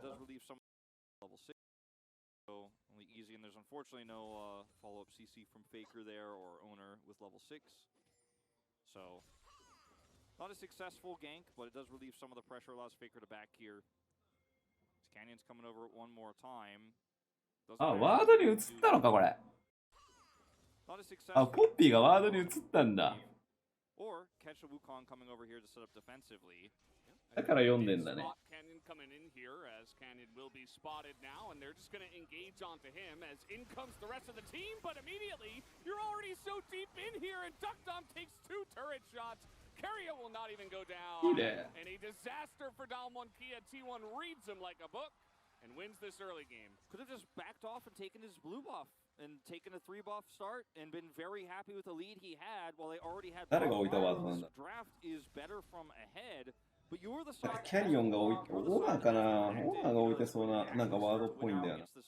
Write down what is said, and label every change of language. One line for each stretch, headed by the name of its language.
English: It does relieve some level 6. So only easy, and there's unfortunately no follow-up CC from Faker there or Owner with level 6. So, not a successful gank, but it does relieve some of the pressure, allows Faker to back here. As Canyon's coming over one more time.
Japanese: あ、ワードに移ったのかこれ。あ、ポッピーがワードに移ったんだ。
English: Or catch a Wukong coming over here to set up defensively.
Japanese: だから読んでんだね。
English: Canyon coming in here, as Canyon will be spotted now, and they're just going to engage onto him as in comes the rest of the team, but immediately you're already so deep in here, and Duckdom takes 2 turret shots. Carrier will not even go down, and a disaster for Dom 1 Kia. T1 reads him like a book and wins this early game. Could have just backed off and taken his blue buff and taken a 3 buff start and been very happy with the lead he had while they already had.
Japanese: 誰が置いたワードなんだ。
English: Draft is better from ahead.
Japanese: キャリオンが置いて、オーナーかな、オーナーが置いてそうな、なんかワードっぽいんだよな。